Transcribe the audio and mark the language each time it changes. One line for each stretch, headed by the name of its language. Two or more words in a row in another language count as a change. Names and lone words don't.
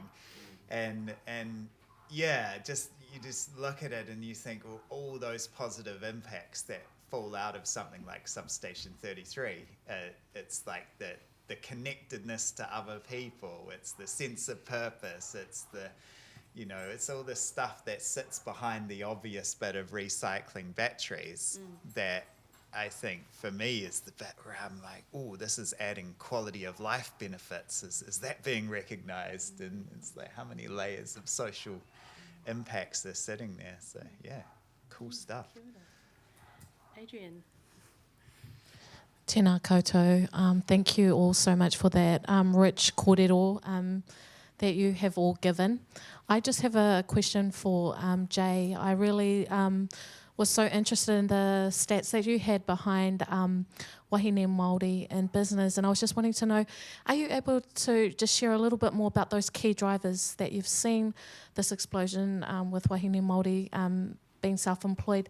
English: And you just look at it and you think, well, all those positive impacts that fall out of something like Substation 33, it's like the connectedness to other people, it's the sense of purpose, it's it's all this stuff that sits behind the obvious bit of recycling batteries that I think for me is the bit where I'm like, oh, this is adding quality of life benefits. Is that being recognised? And it's like, how many layers of social impacts are sitting there? So yeah, cool stuff. Adrian.
Māori: Tēnā koutou.
English: Thank you all so much for that rich kōrero that you have all given. I just have a question for Jay. I really was so interested in the stats that you had behind
Māori: wahine Māori
English: in business, and I was just wanting to know, are you able to just share a little bit more about those key drivers that you've seen this explosion with
Māori: wahine Māori
English: being self-employed?